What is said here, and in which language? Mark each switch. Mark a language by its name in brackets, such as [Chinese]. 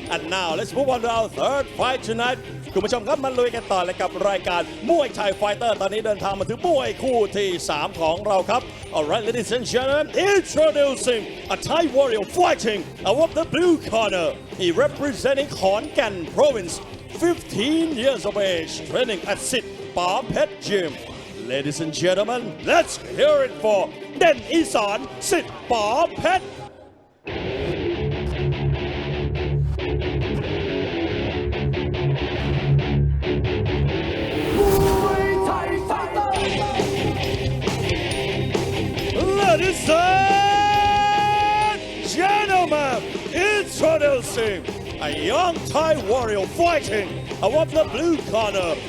[English] And now let's move on to our third fight tonight. [Thai] คุณผู้ชมครับมาลุยกันต่อเลยกับรายการมวยไทยไฟเตอร์ตอนนี้เดินทางมาถึงมวยคู่ที่ 3 ของเราครับ [English] Alright, ladies and gentlemen, introducing a Thai warrior fighting out of the blue corner. He representing Khon Kaen Province, 15 years of age, training at SITPAPETCH. Ladies and gentlemen, let's hear it for เด่นอีสานสิทธิ์ป๋อเพชร Ladies and gentlemen, introducing a young Thai warrior fighting out of the blue corner.